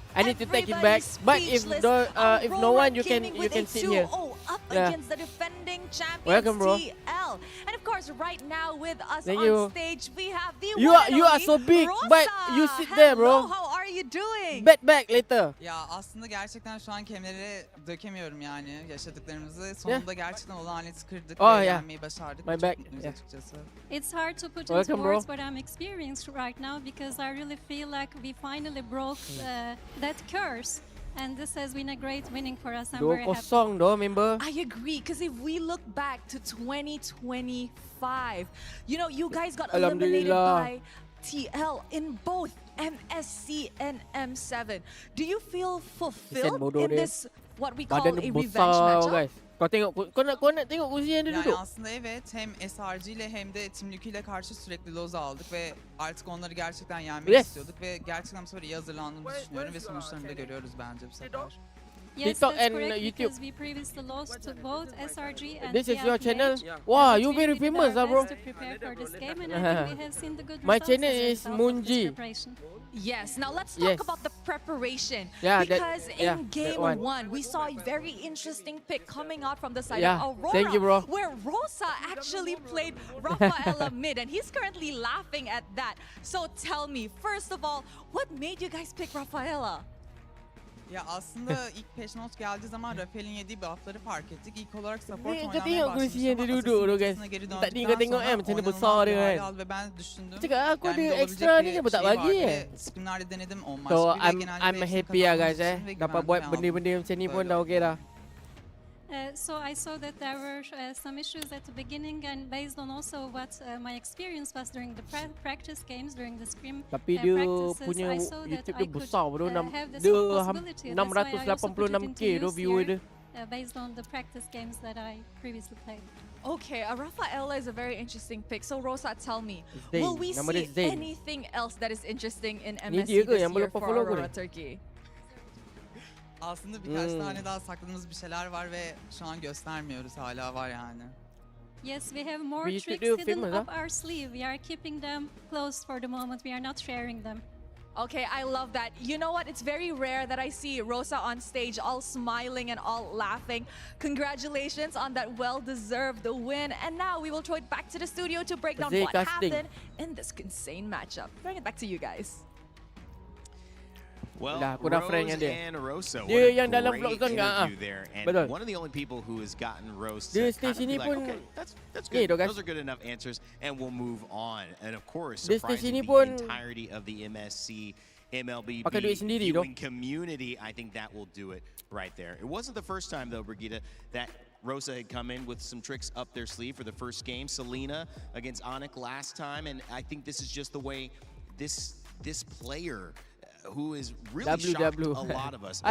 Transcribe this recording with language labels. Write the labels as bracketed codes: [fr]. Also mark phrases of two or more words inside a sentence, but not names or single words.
[en] I need to take it everybody back. But if speechless. no one, you Aurora Gaming with can a sit here. 2-0 up Yeah. against the defending champions Welcome, bro. TL. And of course, right now with us Thank on you. stage, we have the You one are and you are only so big, Rosa. but you sit there, Hello, bro. how are you doing? Bet back later. [tr] Ya aslında gerçekten şu an kelimeleri dökemiyorum yani yaşadıklarımızı. Sonunda gerçekten o laneti kırdık [en] Oh, [tr] ve [en] yeah. [tr] yenmeyi başardık. [en] My [tr] Çok [en] back. [tr] mutluyuz [en] Yeah. [tr] açıkçası. [en] It's hard to put into Welcome, bro. words what I'm experiencing right now because I really feel like we finally broke that curse. And this has been a great winning for us. I'm very happy. 2-0 doh member. I agree, because if we look back to 2025, you know, you guys got eliminated Alhamdulillah. by TL in both MSC and M7. Do you feel fulfilled [ms] bodoh [en] in [ms] dia. [en] this, what we call [ms] Badan [en] a [ms] dia [en] revenge [ms] besar [en] matchup? [ms] guys. Kau tengok kau nak tengok kursi yang dia [tr] Yani [ms] duduk. [tr] aslında evet hem SRG ile hem de Team Liquid ile karşı sürekli loz aldık ve artık onları gerçekten yenmek [en] Yes. [tr] istiyorduk ve gerçekten bu sefer iyi hazırlandığımızı düşünüyorum ve sonuçlarını da görüyoruz bence bu sefer. [en] Yes, TikTok that's and correct YouTube. because we previously lost to both SRG and This is TL your channel? today. Wow, But you we very really did famous, our bro. best to prepare for this game, and I think we have seen the good My results channel as a is result of this Munji. preparation. Yes, now let's talk Yes. about the preparation. Yeah, that- because yeah, in that game one. one, we saw a very interesting pick coming out from the side Yeah, of Aurora. thank you, bro. Where Rosa actually played Rafaela mid, and he's currently laughing at that. So tell me, first of all, what made you guys pick Rafaela? [tr] Ya aslında ilk patch note geldiği zaman Rafael'in yediği buff'ları fark ettik. İlk olarak support [ms] Ni kau [tr] oynamaya [ms] tengok kursi [tr] başlamıştım [ms] yang [tr] ama [ms] dia duduk tu guys. [tr] Assassin's geri [ms] Tak ni [tr] döndükten [ms] kau tengok [tr] sonra [ms] macam mana [tr] oynanılmaz [ms] besar [tr] bir [ms] dia [tr] hale [ms] kan. [tr] aldı ve ben düşündüm. [ms] Cakap aku ada [tr] olabilecek [ms] extra ni [tr] bir [ms] kenapa tak [tr] şey [ms] bagi [tr] var [ms] eh? [tr] ve scrimlerde denedim on maç [en] So [tr] gibi ve [en] I'm [tr] genellikle hepsini [en] happy lah [tr] kazandığımız [en] guys [tr] için ve [ms] Dapat [tr] güvendim [ms] buat [tr] ve aldım. [ms] benda-benda macam ni pun [tr] Böyle [ms] dah [tr] oldu. [ms] okey dah. [en] So I saw that there were some issues at the beginning, and based on also what my experience was during the practice games, during the scrim [ms] Tapi dia [en] practices, [ms] punya [en] I saw that [ms] YouTube [en] I [ms] dia [en] could [ms] besar bro. [en] have this [ms] Dia [en] possibility. That's why I also put it [ms] 686k [en] into [ms] tu [en] use [ms] viewer [en] here, [ms] dia. [en] based on the practice games that I previously played. Okay, Rafaela is a very interesting pick. So Rosa, tell me, [ms] Zayn. [en] will we [ms] Nama dia [en] see [ms] Zayn. [en] anything else that is interesting in [ms] Ni [en] MSC [ms] dia ke [en] this [ms] yang boleh [en] year for [ms] follow aku [en] Aurora [ms] ni? [en] Turkey? [tr] Aslında birkaç Hmm. tane daha sakladığımız bir şeyler var ve şu an göstermiyoruz hala var yani. [en] Yes, we have more [ms] But YouTube [en] tricks [ms] dia [en] hidden [ms] famous, [en] up our sleeve. We are keeping them closed for the moment. We are not sharing them. Okay, I love that. You know what? It's very rare that I see Rosa on stage all smiling and all laughing. Congratulations on that well-deserved win. And now we will throw it back to the studio to break down [ms] Zay [en] what [ms] casting. [en] happened in this insane matchup. Bring it back to you guys. Well, [ms] Dah, aku dah friend [en] Rose [ms] dengan dia. [en] and Rosa, what [ms] Dia [en] a [ms] yang dalam [en] great [ms] vlog kan enggak, [en] interview there, and [ms] Betul. [en] one of the only people who has gotten Rose [ms] Dia [en] to [ms] stay [en] kind of [ms] sini [en] be like, [ms] pun [en] okay, that's [ms] ni [en] good. [ms] tu, guys. [en] Those are good enough answers, and we'll move on. And of course, [ms] Dia stay [en] surprising [ms] sini [en] the [ms] pun [en] entirety of the MSC MLB [ms] pakai duit sendiri tu. [en] viewing community. I think that will do it right there. It wasn't the first time though, Brigitte, that Rosa had come in with some tricks up their sleeve for the first game. Selena against Onyx last time, and I think this is just the way this player who is really shocked a lot of us.